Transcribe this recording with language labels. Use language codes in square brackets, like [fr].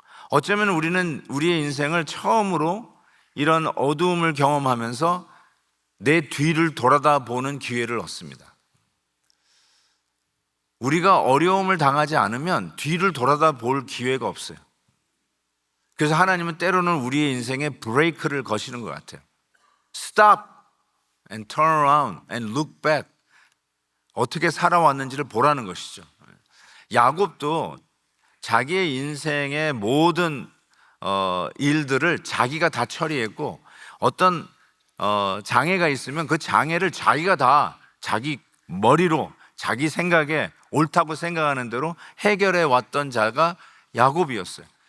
[ko] 어쩌면 우리는 우리의 인생을 처음으로 이런 어두움을 경험하면서 내 뒤를 돌아다 보는 기회를 얻습니다. 우리가 어려움을 당하지 않으면 뒤를 돌아다 볼 기회가 없어요. 그래서 하나님은 때로는 우리의 인생에 브레이크를 거시는 것 같아요. [en] Stop and turn around and look back. [ko] 어떻게 살아왔는지를 보라는 것이죠. 야곱도 자기의 인생의 모든 일들을 자기가 다 처리했고 어떤 장애가 있으면 그 장애를 자기가 다 자기 머리로 자기 생각에 옳다고 생각하는 대로 해결해 왔던 자가 야곱이었어요.